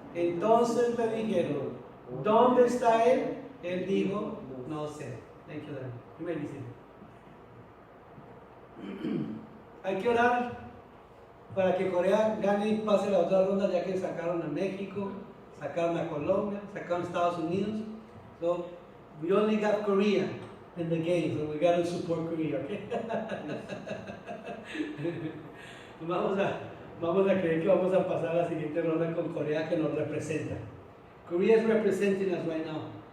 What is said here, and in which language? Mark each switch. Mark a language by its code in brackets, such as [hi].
[es] Entonces le dijeron: ¿dónde está él? Él dijo: no sé. [en] Thank you, Dad. [es] ¿Qué me dice? Hay que orar para que Corea gane y pase la otra ronda, ya que sacaron a México, sacaron a Colombia, sacaron a Estados Unidos. [en] So we only got Korea in the game, so we got to support Korea, okay? [es] Vamos a creer que vamos a pasar a la siguiente ronda con Corea, que nos representa. [en] Korea is representing us right now.